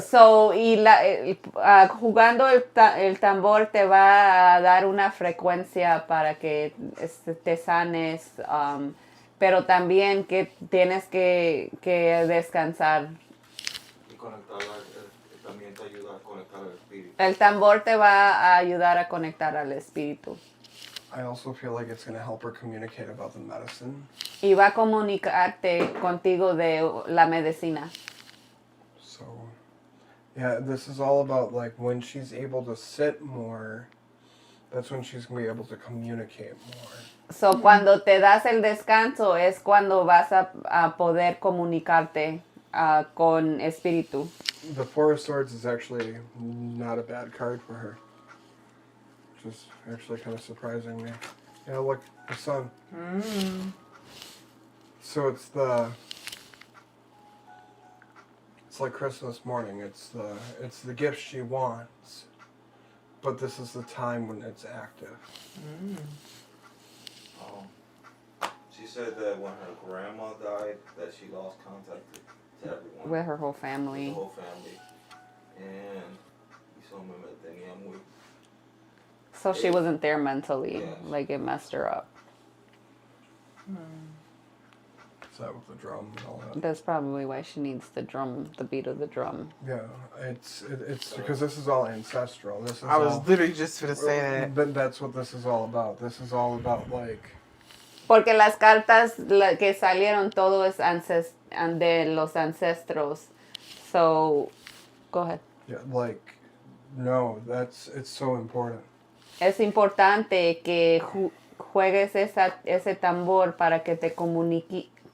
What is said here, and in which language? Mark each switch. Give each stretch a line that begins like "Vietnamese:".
Spanish: So, y jugando el tambor te va a dar una frecuencia para que te sanes, pero también que tienes que descansar. Y conectar también te ayuda a conectar al espíritu. El tambor te va a ayudar a conectar al espíritu.
English: I also feel like it's going to help her communicate about the medicine.
Spanish: Y va a comunicarte contigo de la medicina.
English: So, yeah, this is all about like when she's able to sit more, that's when she's going to be able to communicate more.
Spanish: So, cuando te das el descanso es cuando vas a poder comunicarte con espíritu.
English: The Four of Swords is actually not a bad card for her. Which is actually kind of surprising me. Yeah, look, the sun. So it's like Christmas morning. It's the gift she wants, but this is the time when it's active. She said that when her grandma died, that she lost contact to everyone. With her whole family. The whole family. And hizo me tenía muy. So she wasn't there mentally. Yes. Like it messed her up. Is that with the drum and all that? That's probably why she needs the drum, the beat of the drum. Yeah, it's because this is all ancestral. This is I was all, literally just gonna say that. But that's what this is all about. This is all about like.
Spanish: Porque las cartas que salieron todo es de los ancestros.
English: So, go ahead. Yeah, like, no, it's so important.
Spanish: Es importante que juegues ese tambor para que te comuniques.